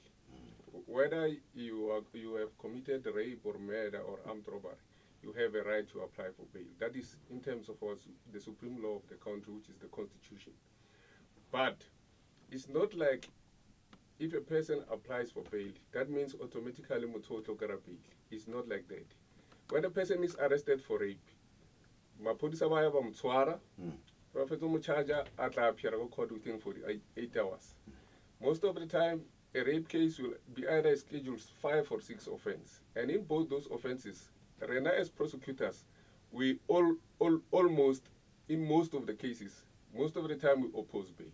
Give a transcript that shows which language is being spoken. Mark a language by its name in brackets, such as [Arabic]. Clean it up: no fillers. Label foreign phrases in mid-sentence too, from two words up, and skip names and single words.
[English] Whether you have committed rape or murder or armed robbery, you have a right to apply for bail. That is in terms of the supreme law of the country, which is the constitution. But it's not like if a person applies for bail, that means automatically [Tswana] mutotlo gara [English] bail. It's not like that. When a person is arrested for rape, [Tswana] mapodisa ba ya ba mtshwara, ba fetsa mo charger a tla appear go court [English] within 48 hours. Most of the time, a rape case will be either scheduled 5 or 6 offenses, and in both those offenses, Rena as prosecutors, we almost, in most of the cases, most of the time we oppose bail.